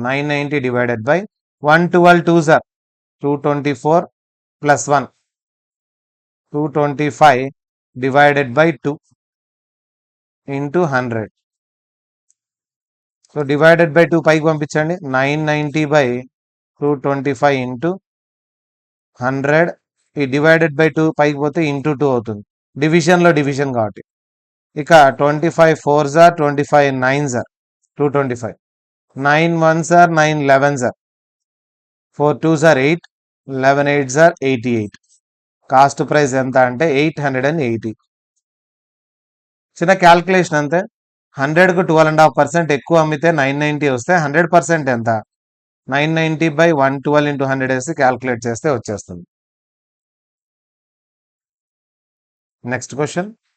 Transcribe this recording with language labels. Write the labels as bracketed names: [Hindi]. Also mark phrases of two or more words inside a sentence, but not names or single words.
[English] 990 divided by 112 2s are 224 plus 1 225 divided by 2 into 100. so divided by 2 [Telugu] పైకి పంపించండి. [English] 990 by 225 into 100. [Telugu] ఈ [English] divided by 2 [Telugu] పైకి పోతే ఇంటూ 2 అవుతుంది. డివిజన్లో డివిజన్ కాబట్టి. [English] ఇక 25 4s are 25 9s are 225. 9 1s are 9 11s are 4 2s are 8 11 8s are 88. cost price [Telugu] ఎంత అంటే 880. చిన్న క్యాల్కులేషన్ అంతే. 100కు 12.5% ఎక్కువ అమ్మితే 990 వస్తే 100% ఎంత? 990 బై 112 ఇంటూ 100 వేసి క్యాల్కులేట్ చేస్తే వచ్చేస్తుంది. [English] next question.